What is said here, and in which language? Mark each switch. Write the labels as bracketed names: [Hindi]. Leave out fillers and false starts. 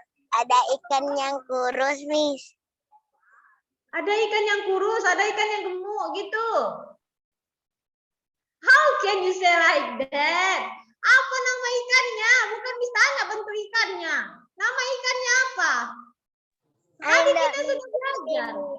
[Indonesian] Ada ikan yang kurus, Miss. Ada ikan yang kurus, ada ikan yang gemuk gitu. [English] How can you say like that? [Indonesian] Apa nama ikannya? Bukan misalnya bentuk ikannya. Nama ikannya apa? Tadi kita sudah belajar.